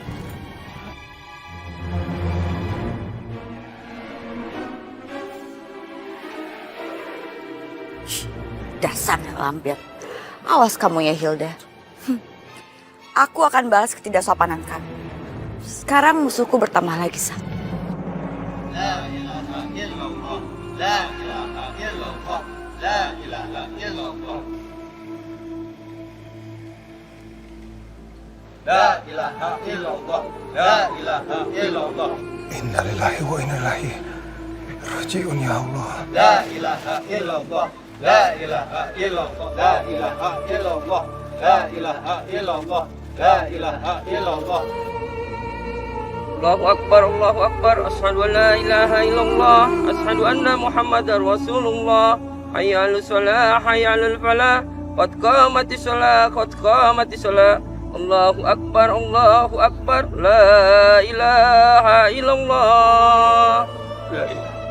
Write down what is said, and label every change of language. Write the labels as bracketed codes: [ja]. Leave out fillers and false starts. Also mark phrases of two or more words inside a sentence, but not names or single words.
[id] Dasar lampir. Awas kamu ya Hilda. Aku akan balas ketidaksopanan kamu. Sekarang musuhku bertambah lagi satu. [ar] لا إله إلا الله لا إله إلا الله. لا إله إلا الله لا إله إلا الله. لا إله إلا الله. إنا لله وإنا إليه راجعون يا الله. لا إله إلا الله لا إله إلا الله. لا إله إلا الله لا إله إلا الله. لا إله إلا الله. الله أكبر الله أكبر أشهد أن لا إله إلا الله أشهد أن محمدا رسول الله حي على الصلاة حي على الفلاح قد قامت الصلاة قد قامت الصلاة. الله أكبر الله أكبر, لا إله إلا الله لا إله.